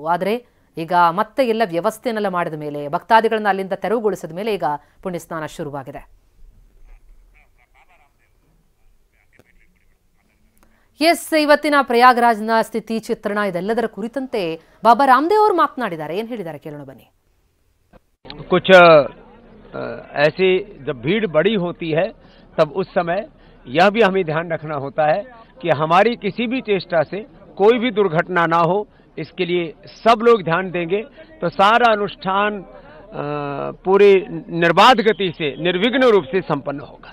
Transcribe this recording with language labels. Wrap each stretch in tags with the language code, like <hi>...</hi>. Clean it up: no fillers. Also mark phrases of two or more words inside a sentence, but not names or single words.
<kn>ಆದರೆ ಈಗ ಮತ್ತೆ ಎಲ್ಲ ವ್ಯವಸ್ಥೆಯನ್ನೆಲ್ಲ ಮಾಡಿದ ಮೇಲೆ, ಭಕ್ತಾದಿಗಳನ್ನ ಅಲ್ಲಿಂದ ತೆರವುಗೊಳಿಸಿದ ಮೇಲೆ ಈಗ ಪುಣ್ಯ ಸ್ನಾನ ಶುರುವಾಗಿದೆ. ಎಸ್, ಇವತ್ತಿನ ಪ್ರಯಾಗ್ರಾಜ್ನ ಸ್ಥಿತಿ ಚಿತ್ರಣ ಇದೆಲ್ಲದರ ಕುರಿತಂತೆ ಬಾಬಾ ರಾಮದೇವ್ ಅವರು ಮಾತನಾಡಿದ್ದಾರೆ. ಏನ್ ಹೇಳಿದ್ದಾರೆ ಕೇಳೋಣ ಬನ್ನಿ.</kn> <hi>कुछ ऐसी जब भीड़ बड़ी होती है तब उस समय यह भी हमें ध्यान रखना होता है कि हमारी किसी भी चेष्टा से कोई भी दुर्घटना ना हो, इसके लिए सब लोग ध्यान देंगे तो सारा अनुष्ठान पूरी निर्बाध गति से, निर्विघ्न रूप से संपन्न होगा।</hi>